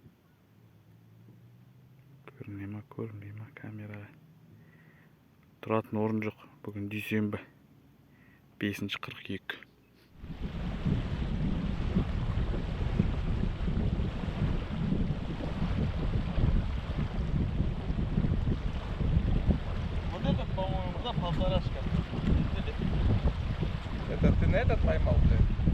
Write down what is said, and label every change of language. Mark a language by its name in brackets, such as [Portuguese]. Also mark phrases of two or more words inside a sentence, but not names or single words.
[Kazakh] Көріне ма камераға. Тұратын орын жоқ. Бүгін дүйсенбі 5-42. [Russian] Вот этот, по-моему, да, полторашка. Это ты на этот поймал, блядь?